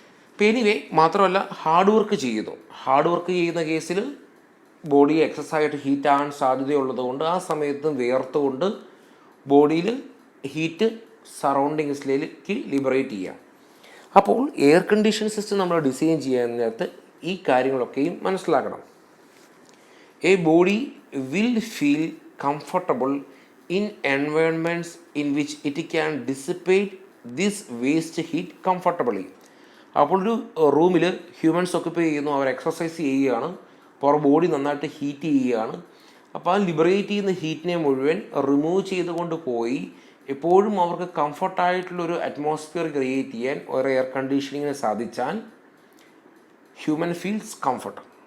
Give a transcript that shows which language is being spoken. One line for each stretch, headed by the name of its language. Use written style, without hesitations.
Malayalam: അപ്പോൾ എനിവേ മാത്രമല്ല hard work ചെയ്യുന്ന കേസിൽ ബോഡി എക്സസ്സായിട്ട് ഹീറ്റ് ആകാൻ സാധ്യതയുള്ളത് കൊണ്ട് ആ സമയത്ത് വിയർത്തുകൊണ്ട് ബോഡിയിൽ ഹീറ്റ് സറൗണ്ടിങ്സിലേക്ക് ലിബറേറ്റ് ചെയ്യാം. അപ്പോൾ എയർ കണ്ടീഷൻ സിസ്റ്റം നമ്മൾ ഡിസൈൻ ചെയ്യാൻ നേരത്ത് ഈ കാര്യങ്ങളൊക്കെയും മനസ്സിലാക്കണം.
English: A body will feel comfortable in environments in which it can dissipate this waste heat comfortably.
Malayalam: അപ്പോൾ ഒരു റൂമിൽ ഹ്യൂമൻസ് ഓക്യുപ്പൈ ചെയ്യുന്നു, അവർ എക്സസൈസ് ചെയ്യുകയാണ്, അപ്പോൾ ബോഡി നന്നായിട്ട് ഹീറ്റ് ചെയ്യുകയാണ്. അപ്പോൾ ആ ലിബറേറ്റ് ചെയ്യുന്ന ഹീറ്റിനെ മുഴുവൻ റിമൂവ് ചെയ്തുകൊണ്ട് പോയി എപ്പോഴും അവർക്ക് കംഫർട്ടായിട്ടുള്ളൊരു അറ്റ്മോസ്ഫിയർ ക്രിയേറ്റ് ചെയ്യാൻ ഒരു എയർ കണ്ടീഷനിങ്ങിന് സാധിച്ചാൽ
English: Human feels comfort.